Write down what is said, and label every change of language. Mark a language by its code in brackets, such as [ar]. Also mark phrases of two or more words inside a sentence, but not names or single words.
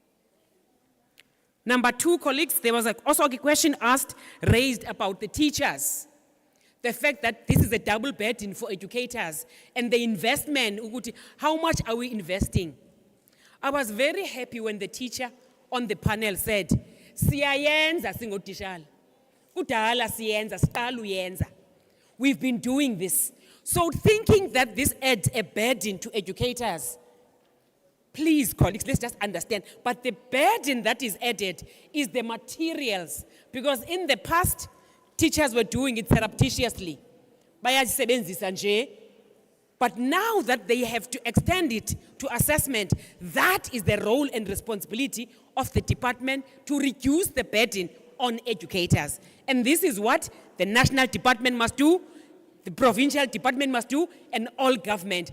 [en] Number 2, colleagues, there was also a question raised about the teachers. The fact that this is a double burden for educators and the investment, how much are we investing? I was very happy when the teacher on the panel said, [zu] siyayenza singotishala. Kudala siyenza, siqala uyenza. [en] We've been doing this. So thinking that this adds a burden to educators, please, colleagues, let's just understand. But the burden that is added is the materials. Because in the past, teachers were doing it surreptitiously. [zu] Bayazisebenzisa nje. [en] But now that they have to extend it to assessment, that is the role and responsibility of the department to reduce the burden on educators. And this is what the national department must do, the provincial department must do, and all government.